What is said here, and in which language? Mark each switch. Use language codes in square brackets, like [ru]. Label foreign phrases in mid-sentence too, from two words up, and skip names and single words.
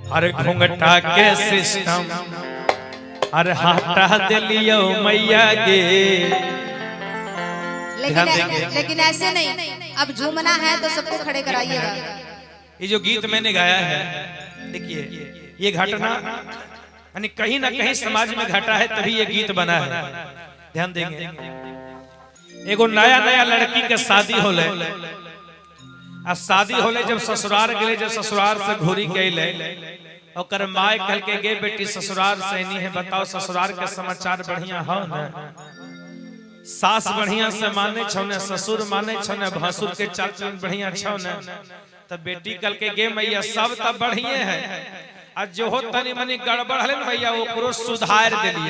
[anp] अरे घुंघटा के सिस्टम अरे हटा दिलियो मैया गे। [hi] लेकिन ऐसे नहीं, अब झूमना है तो सबको खड़े कराइएगा। ये जो गीत मैंने गाया है, देखिए ये घटना यानी कहीं ना कहीं समाज में घटा है, तभी ये गीत बना है। ध्यान देंगे, [anp] एगो नया नया लड़की के शादी होले, आ शादी होले जब ससुराल गए, जब ससुराल से घूरी गए और माए कल के गे बेटी ससुराल से नहीं है, बताओ ससुराल के समाचार बढ़िया हो न, सास बढ़िया से माने छो न, ससुर माने छो न, भसुर के चाल चलन बढ़िया छो न, तब बेटी कल के गे मैया सब तब बढ़िया है, आज जो हो तनी मनी गड़बड़ है न भैया वो सुधार दिलिए।